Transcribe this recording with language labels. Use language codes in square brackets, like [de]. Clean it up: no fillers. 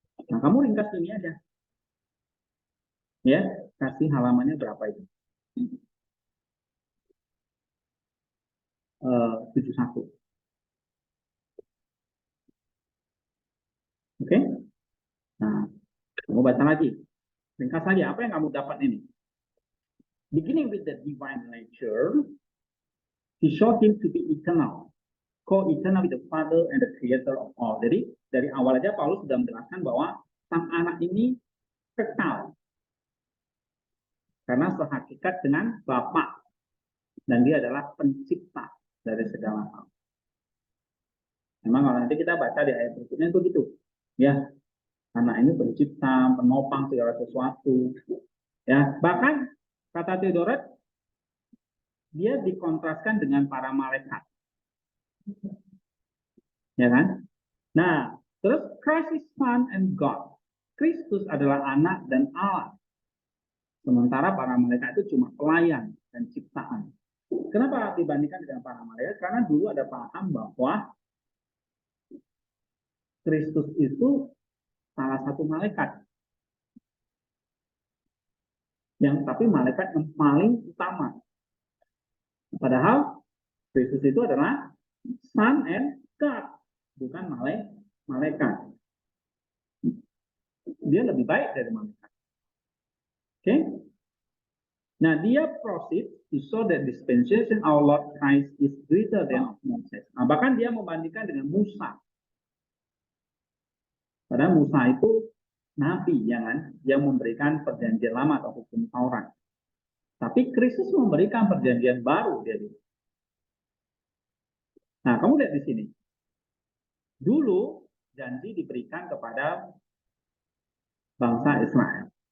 [id] Nah, kamu ringkas ini aja. Ya, kasih halamannya berapa itu? 71. Oke? Nah, kamu baca lagi. Ringkas lagi, apa yang kamu dapat ini? [en] Beginning with the divine nature, he showed him to be eternal, co-eternal with the Father and the Creator of all. [id] Jadi dari awal aja Paulus sudah menjelaskan bahwa sang anak ini kekal karena sehakikat dengan Bapa dan dia adalah pencipta dari segala hal. Memang kalau nanti kita baca di ayat berikutnya itu gitu, ya anak ini pencipta, penopang segala sesuatu, ya bahkan kata Theodoret dia dikontraskan dengan para malaikat, ya kan? Nah, terus [en] Christ is Son and God. [id] Kristus adalah anak dan Allah. Sementara para malaikat itu cuma pelayan dan ciptaan. Kenapa dibandingkan dengan para malaikat? Karena dulu ada paham bahwa Kristus itu salah satu malaikat. Tapi malaikat yang paling utama. Padahal Kristus itu adalah [en] Son and God, [id] bukan malaikat. Dia lebih baik dari malaikat. Oke? Nah, dia [en] proceed to show that dispensation our Lord Christ is greater than of Moses. [id] Nah, bahkan dia membandingkan dengan Musa. Padahal Musa itu nabi, ya kan? Yang memberikan perjanjian lama atau hukum Taurat. Tapi Kristus memberikan perjanjian baru dia. Nah, kamu lihat di sini. Dulu janji diberikan kepada bangsa Israel.